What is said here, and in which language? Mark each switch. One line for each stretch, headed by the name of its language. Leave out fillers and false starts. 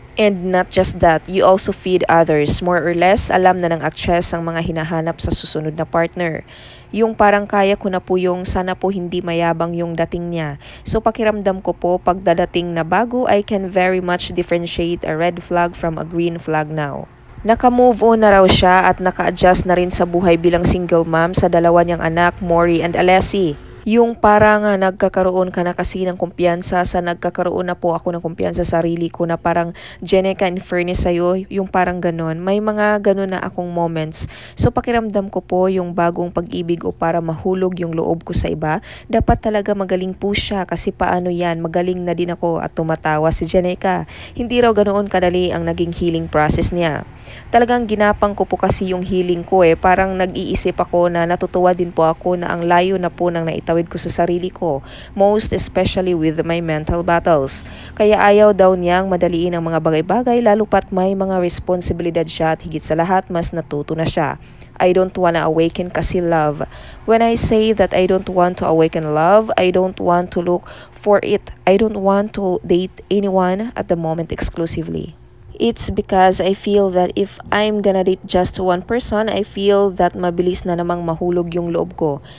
English: And not just that, you also feed others.
Filipino: More or less, alam na ng actress ang mga hinahanap sa susunod na partner. Yung parang kaya ko na po yung sana po hindi mayabang yung dating niya.
English: So
Filipino: pakiramdam ko po, pag dadating na bago,
English: I can very much differentiate a red flag from a green flag now.
Filipino: Naka-move on na raw siya at naka-adjust na rin sa buhay bilang single mom sa 2 niyang anak, Maury and Alessi. Yung parang nagkakaroon ka na kasi ng kumpiyansa sa nagkakaroon na po ako ng kumpiyansa sa sarili ko na parang Jenica in fairness sa'yo, yung parang ganon. May mga ganon na akong moments. So pakiramdam ko po yung bagong pag-ibig o para mahulog yung loob ko sa iba, dapat talaga magaling po siya kasi paano yan, magaling na din ako at tumatawa si Jenica. Hindi raw ganoon kadali ang naging healing process niya. Talagang ginapang ko po kasi yung healing ko parang nag-iisip ako na natutuwa din po ako na ang layo na po ng naitawid ko sa sarili ko,
English: most especially with my mental battles.
Filipino: Kaya ayaw daw niyang madaliin ang mga bagay-bagay lalo pat may mga responsibilidad siya at higit sa lahat mas natuto na siya.
English: I don't wanna awaken kasi love. When I say that I don't want to awaken love, I don't want to look for it. I don't want to date anyone at the moment exclusively. It's because I feel that if I'm gonna date just one person, I feel that
Filipino: mabilis na namang mahulog yung loob ko.